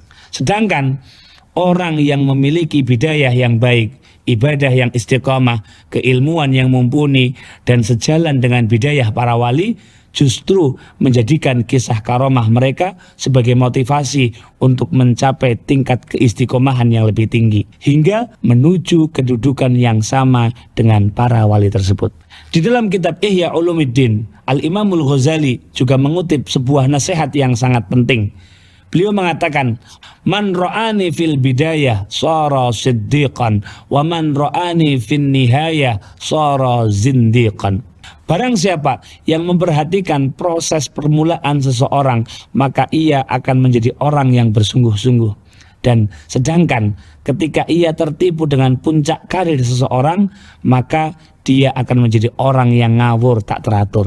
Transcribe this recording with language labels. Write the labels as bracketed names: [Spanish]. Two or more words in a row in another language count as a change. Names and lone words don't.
[Indonesian] Sedangkan orang yang memiliki bidayah yang baik, ibadah yang istiqomah, keilmuan yang mumpuni, dan sejalan dengan bidayah para wali, justru menjadikan kisah karomah mereka sebagai motivasi untuk mencapai tingkat keistiqomahan yang lebih tinggi hingga menuju kedudukan yang sama dengan para wali tersebut. Di dalam kitab Ihya Ulumuddin, Al-Imamul Ghazali juga mengutip sebuah nasihat yang sangat penting. Beliau mengatakan, [Arabic] "من رآني في البداية صار صديقا ومن رآني في النهاية صار زنديقا." [Indonesian] Barang siapa yang memperhatikan proses permulaan seseorang, maka ia akan menjadi orang yang bersungguh-sungguh. Dan sedangkan ketika ia tertipu dengan puncak karir seseorang, maka dia akan menjadi orang yang ngawur tak teratur.